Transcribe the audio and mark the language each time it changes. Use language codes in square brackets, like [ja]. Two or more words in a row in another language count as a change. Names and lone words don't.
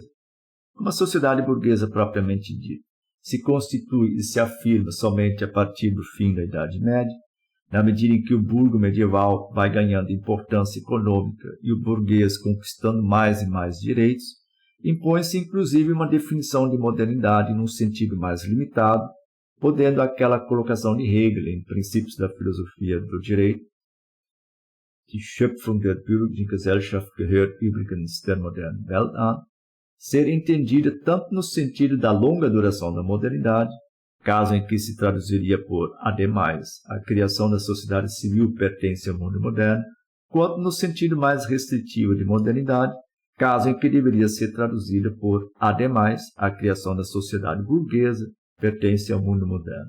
[pt] Uma sociedade burguesa propriamente dita se constitui e se afirma somente a partir do fim da Idade Média, na medida em que o burgo medieval vai ganhando importância econômica e o burguês conquistando mais e mais direitos, impõe-se inclusive uma definição de modernidade num sentido mais limitado, podendo aquela colocação de Hegel em Princípios da Filosofia do Direito, [de] Die Schöpfung der bürgerlichen Gesellschaft gehört übrigens der modernen Welt an, [pt] ser entendida tanto no sentido da longa duração da modernidade, caso em que se traduziria por, ademais, a criação da sociedade civil pertence ao mundo moderno, quanto no sentido mais restritivo de modernidade, caso em que deveria ser traduzida por, ademais, a criação da sociedade burguesa pertence ao mundo moderno.